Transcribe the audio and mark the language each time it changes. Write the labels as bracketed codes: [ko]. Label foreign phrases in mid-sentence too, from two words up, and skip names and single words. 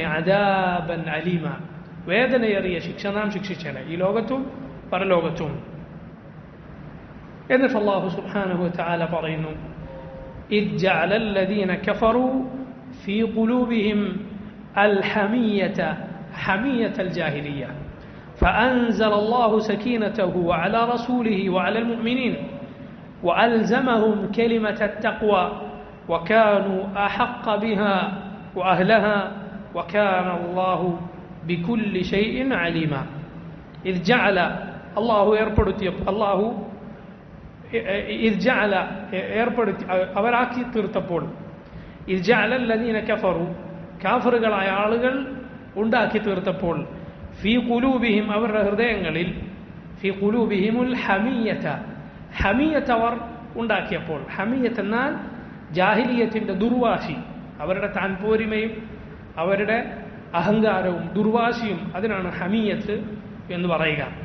[ar] عذابا أليما, [ml] വേദനയേറിയ ശിക്ഷ നാം ശിക്ഷിച്ചേനെ, ഈ ലോകത്തും പരലോകത്തും. എന്നിട്ട് അല്ലാഹു സുബ്ഹാനഹു വതആല പറയുന്നു, [ar] إذ جعل الذين كفروا في قلوبهم الحمية حمية الجاهلية فأنزل الله سكينته على رسوله وعلى المؤمنين وألزمهم كلمة التقوى وكانوا أحق بها وأهلها وكان الله بكل شيء عليما. إذ جعل الله يربط الله إذ جعل يربط [ml] അവരാക്കി തീർത്തപ്പോൾ, [ar] إذ جعل الذين كفروا, [ml] കാഫറുകളായ ആളുകൾ ഉണ്ടാക്കി തീർത്തപ്പോൾ, [ar] في قلوبهم, [ml] അവരുടെ ഹൃദയങ്ങളിൽ, [ar] في قلوبهم الحمية, [ml] ഹമിയത്ത് അവർ ഉണ്ടാക്കിയപ്പോൾ. ഹമിയത്ത് എന്നാൽ ജാഹിലിയത്തിന്റെ ദുർവാശി, അവരുടെ താൻപോരിമയും അവരുടെ അഹങ്കാരവും ദുർവാശിയും, അതിനാണ് ഹമിയത്ത് എന്ന് പറയുക.